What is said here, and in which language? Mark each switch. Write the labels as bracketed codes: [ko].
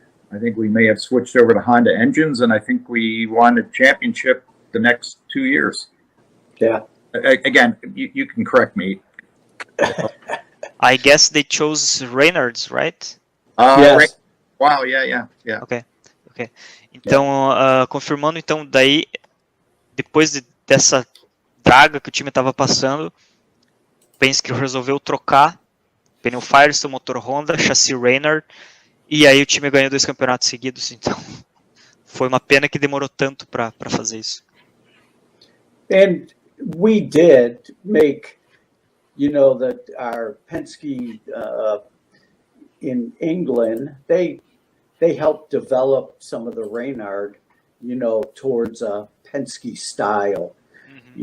[en] I think we may have switched over to Honda engines, and I think we won a championship the next 2 years. Yeah. Again, you can correct me. I guess they chose Reynolds, right? Yes. Wow, yeah. Ok. [pt] Então, confirmando, então, daí, depois dessa draga que o time estava passando, Penske resolveu trocar pneu Firestone, motor Honda, chassi Reynolds, e aí o time ganhou 2 campeonatos seguidos. Então, foi uma pena que demorou tanto para fazer isso. [en] And we did make, you know, that our Penske in England, they helped develop some of the Reynard, you know, towards a Penske style. Mm-hmm.